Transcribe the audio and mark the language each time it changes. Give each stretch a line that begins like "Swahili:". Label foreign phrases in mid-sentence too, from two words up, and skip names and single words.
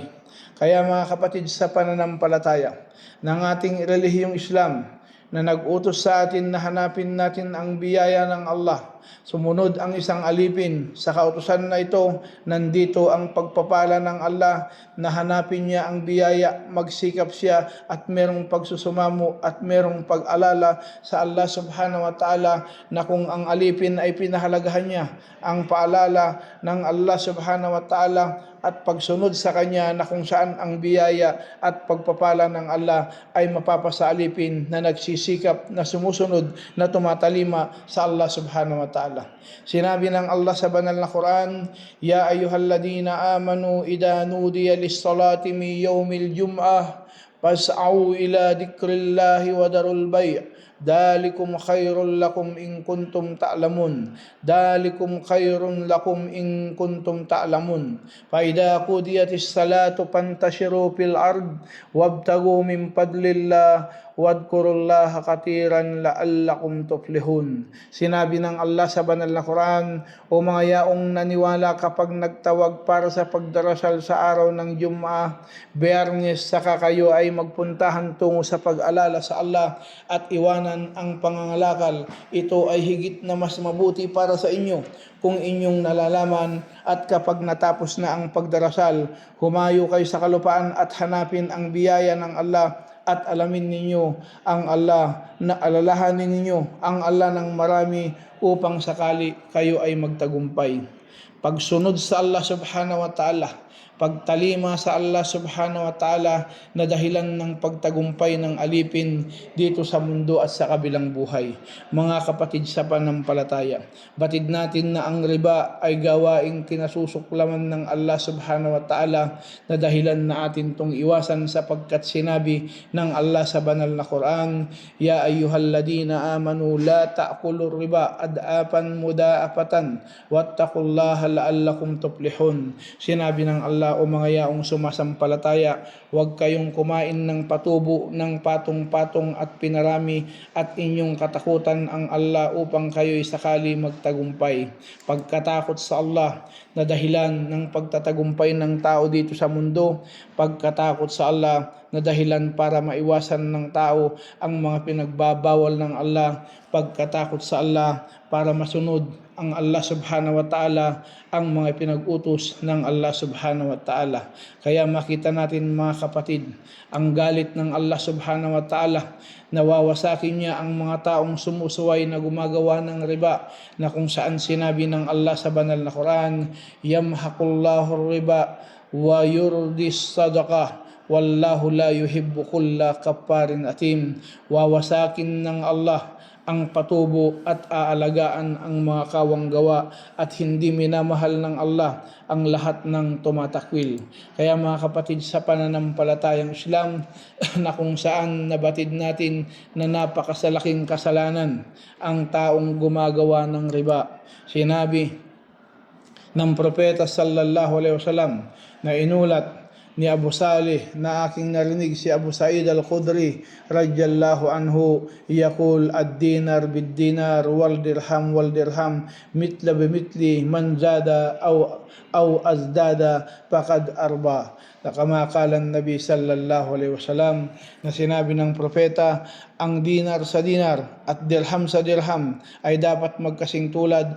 Filipino: Kaya mga kapatid sa pananampalataya ng ating relihiyong Islam, na nag-utos sa atin na hanapin natin ang biyaya ng Allah, sumunod ang isang alipin sa kautusan na ito, nandito ang pagpapala ng Allah na hanapin niya ang biyaya, magsikap siya at merong pagsusumamo at merong pag-alala sa Allah
Arabic: سبحانه وتعالى,
Filipino: na kung ang alipin ay pinahalagahan niya ang paalala ng Allah
Arabic: سبحانه وتعالى
Filipino: at pagsunod sa kanya, na kung saan ang biyaya at pagpapala ng Allah ay mapapasa alipin na nagsisikap, na sumusunod, na tumatalima sa Allah
Arabic: سبحانه وتعالى.
Filipino: Sinabi ng Allah sa banal na Quran,
Arabic: يا أيها الذين آمنوا إذا نودي للصلاة من يوم الجمعة فاسعوا إلى ذكر الله وذروا البيع'. ذلكم خير لكم إن كنتم تعلمون. ذلكم خير لكم إن كنتم تعلمون. فإذا قضيت الصلاة فانتشروا في الأرض وابتغوا من فضل الله واذكروا الله كثيرا لعلكم تفلحون.
Filipino: Sinabi ng Allah sa banal na Quran, o mga yaong naniwala, kapag nagtawag para sa pagdarasal sa araw ng Jum'ah, Biyernes, saka kayo ay magpuntahan tungo sa pag-alala sa Allah at iwanan ang pangangalakal. Ito ay higit na mas mabuti para sa inyo kung inyong nalalaman. At kapag natapos na ang pagdarasal, humayo kayo sa kalupaan at hanapin ang biyaya ng Allah, at alamin ninyo ang Allah, na alalahanin ninyo ang Allah ng marami upang sakali kayo ay magtagumpay. Pagsunod sa Allah
Arabic: سبحانه وتعالى,
Filipino: pagtalima sa Allah
Arabic: سبحانه وتعالى
Filipino: na dahilan ng pagtagumpay ng alipin dito sa mundo at sa kabilang buhay. Mga kapatid sa panampalataya, batid natin na ang riba ay gawaing kinasusuklaman ng Allah
Arabic: سبحانه وتعالى
Filipino: na dahilan na atin itong iwasan, sapagkat sinabi ng Allah sa banal na Quran,
Arabic: يا أيها الذين آمنوا لا تأكلوا الربا أضعافا مضاعفة واتقوا الله لعلكم تفلحون.
Filipino: Sinabi ng Allah, o mga yaong sumasampalataya, huwag kayong kumain ng patubo, ng patong-patong at pinarami, at inyong katakutan ang Allah upang kayo'y sakali magtagumpay. Pagkatakot sa Allah na dahilan ng pagtatagumpay ng tao dito sa mundo, pagkatakot sa Allah na dahilan para maiwasan ng tao ang mga pinagbabawal ng Allah, pagkatakot sa Allah para masunod ang Allah
Arabic: سبحانه وتعالى,
Filipino: ang mga pinag-utos ng Allah
Arabic: سبحانه وتعالى.
Filipino: Kaya makita natin mga kapatid, ang galit ng Allah
Arabic: سبحانه وتعالى,
Filipino: nawawasakin niya ang mga taong sumusuway na gumagawa ng riba, na kung saan sinabi ng Allah sa banal na Quran,
Arabic: يمحق الله الربا ويربي الصدقات والله لا يحب كل كفار أثيم.
Filipino: Wawasakin ng Allah ang patubo at aalagaan ang mga kawang gawa at hindi minamahal ng Allah ang lahat ng tumatakwil. Kaya mga kapatid sa pananampalatayang Islam na kung saan nabatid natin na napakasalaking kasalanan ang taong gumagawa ng riba. Sinabi ng propeta
Arabic: صلى الله عليه وسلم
Filipino: na inulat ni Abu Salih na aking narinig si Abu Sa'id al-Khudri
Arabic: رضي الله عنه يقول الدينار بالدينار والدرهم مثلا بمثل من زاد أو ازداد فقد أربى. كما قال النبي صلى الله عليه وسلم
Filipino: na sinabi ng propeta, ang dinar sa dinar at dirham sa dirham ay dapat magkasing tulad.